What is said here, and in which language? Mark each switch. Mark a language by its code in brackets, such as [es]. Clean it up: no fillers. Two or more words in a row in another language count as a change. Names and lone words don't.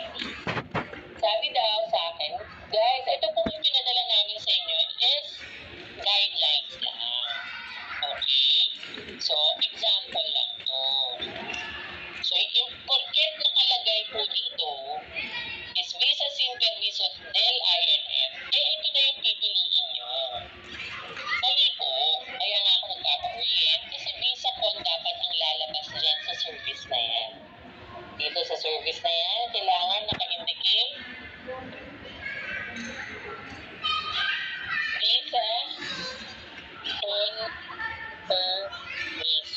[tl] Sabi daw sa akin, guys, ito po yung pinadala namin sa inyo [en] is guidelines [tl] lang. Okay? So, example lang to. So, yung porket nakalagay po dito is [es] visa sin permiso del INF, [tl] ito na yung pipiliin nyo. Mali po. Kaya nga ako nagpapaulit kasi [es] visa con [tl] dapat ang lalabas dyan sa service na yan. Dito sa service na yan, kailangan naka-indicate [es] visa con permiso.